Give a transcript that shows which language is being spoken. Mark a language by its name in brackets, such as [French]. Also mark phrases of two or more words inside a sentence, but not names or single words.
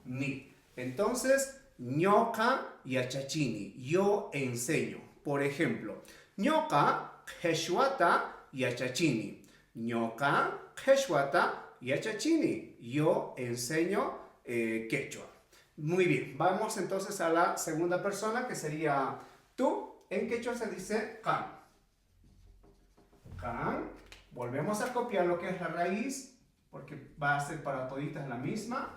[Quechua] ni. Entonces, ñoka yachachini, [Spanish] yo enseño. Por ejemplo, [Quechua] ñoka quechwata yachachini. Ñoka quechwata yachachini, [Spanish] yo enseño quechua. Muy bien, vamos entonces a la segunda persona que sería tú. En quechua se dice [Quechua] kan. Kan. [Spanish] Volvemos a copiar lo que es la raíz, porque va a ser para toditas la misma.